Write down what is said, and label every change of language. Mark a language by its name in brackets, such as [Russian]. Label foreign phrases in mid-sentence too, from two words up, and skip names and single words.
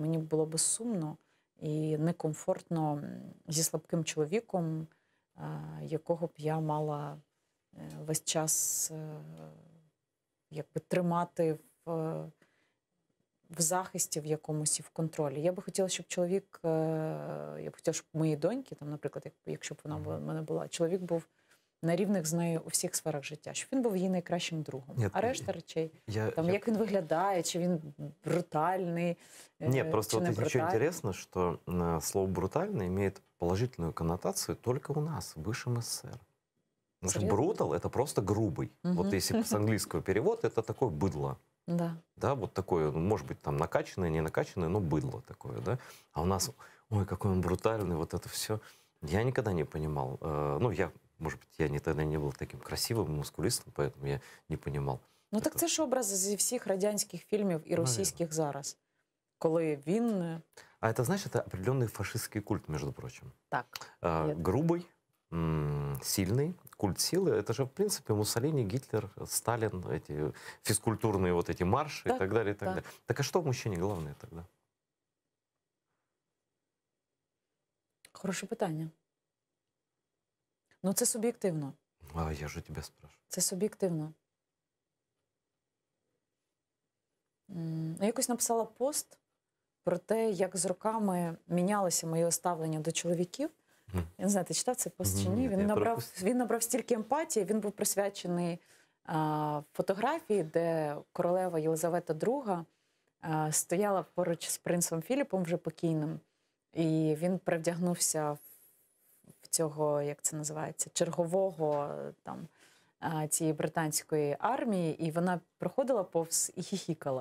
[Ukrainian] Мені було би сумно і некомфортно зі слабким чоловіком, якого б я мала весь час якби тримати в захисті в якомусь і в контролі. Я би хотіла, щоб чоловік, я б хотіла, щоб мої доньки, там, наприклад, якщо б вона в мене була, чоловік був на рівних з нею у всіх сферах життя, щоб він був її найкращим другом. [Russian] Нет, [Ukrainian] а решта речей, як він виглядає, чи він брутальний, [Russian] Нет, просто [Ukrainian] чи не [Russian] вот еще [Ukrainian] брутальний. [Russian] интересно, что слово «брутальный» имеет положительную коннотацию только у нас, в бывшем СССР. Потому что Серьезно? «брутал» — это просто грубый. Вот если с английского перевод, это такое быдло. Да. Да, вот такое, ну, может быть, там накачанное, не накачанное, но быдло такое, да. А у нас, ой, какой он брутальный, вот это все. Я никогда не понимал. Ну, может быть, я тогда не был таким красивым, мускулистом, поэтому я не понимал. [Ukrainian] Ну так це ж образ зі всіх радянських фільмів і російських зараз. Коли він... [Russian] А это, знаешь, это определенный фашистский культ, между прочим. [Ukrainian] Так. [Russian] Грубый, сильный, культ силы. Это же, в принципе, Муссолини, Гитлер, Сталин, эти физкультурные вот эти марши [Ukrainian] Так, [Russian] и так далее, и так так. далее. Так а что в мужчине главное тогда? [Ukrainian] Хороше питання. Ну це суб'єктивно. [Russian] А я же тебя спрашиваю. [Ukrainian] Це суб'єктивно. Я якось написала пост про те, як з роками мінялося моє ставлення до чоловіків. Я не знаю, ти читав цей пост чи ні? Ні, Він набрав стільки емпатії, він був присвячений фотографії, де королева Єлизавета II стояла поруч з принцем Філіпом, вже покійним, і він перевдягнувся в цього, як це називається, чергового там, цієї британської армії, і вона проходила повз і хіхікала.